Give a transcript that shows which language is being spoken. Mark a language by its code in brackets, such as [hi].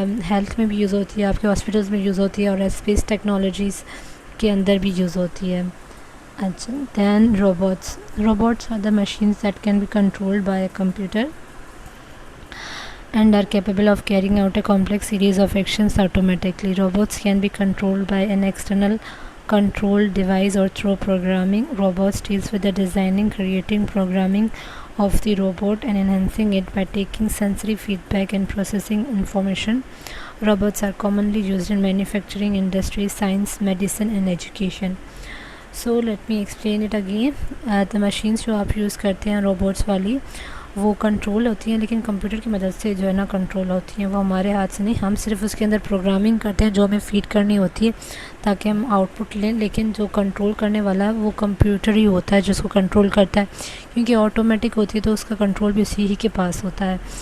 [ur] Health میں بھی use ہوتی ہے، آپ کے ہاسپٹلس میں یوز ہوتی ہے، اور اسپیس ٹیکنالوجیز کے اندر بھی یوز ہوتی ہے. [en] اچھا، then robots are the machines that can be controlled by a computer and are capable of carrying out a complex series of actions automatically. Robots can be controlled by an external control device or through programming. Robots deals with the designing, creating, programming of the robot and enhancing it by taking sensory feedback and processing information. Robots are commonly used in manufacturing industry, science, medicine and education. So let me explain it again. The machines [ur] جو آپ use کرتے ہیں robots والی، وہ control ہوتی ہیں، لیکن computer کی مدد سے جو ہے نا کنٹرول ہوتی ہیں. وہ ہمارے ہاتھ سے نہیں، ہم صرف اس کے اندر پروگرامنگ کرتے ہیں جو ہمیں فیڈ کرنی ہوتی ہے تاکہ ہم آؤٹ پٹ لیں. لیکن جو کنٹرول کرنے والا ہے وہ کمپیوٹر ہی ہوتا ہے جو اس کو کنٹرول کرتا ہے، کیونکہ آٹومیٹک ہوتی ہے تو اس کا کنٹرول بھی اسی ہی کے پاس ہوتا ہے.